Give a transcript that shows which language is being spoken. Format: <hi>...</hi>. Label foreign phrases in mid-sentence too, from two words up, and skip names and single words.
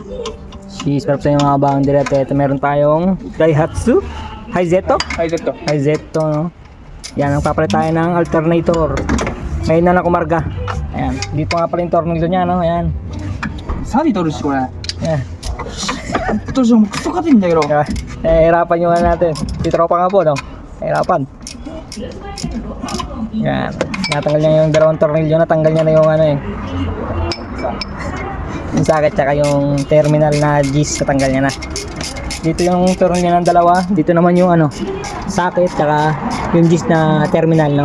<tl>Cheese para sa yung mga boundary at ito meron tayong Daihatsu Hizeto. Hizeto, no? Yan, nagpapalit tayo ng alternator. Ngayon na kumarga. Ayan, dito nga pala yung tornilyo niya, no? Ayan.</tl> <ja>サビ取るしこれ</ja> <tl>Ayan.</tl> <ja>どうしようもうクソ硬いんだけど</ja> <tl>Hirapan yung ano natin. Si tropa nga po, no? Hirapan. Yan. Natanggal niya yung dalawang tornilyo. Natanggal niya na yung ano eh. Yung socket tsaka yung terminal na G's. Natanggal niya na. Dito yung tornilyo ng dalawa. Dito naman yung ano, socket tsaka yung G's na terminal, no?</tl>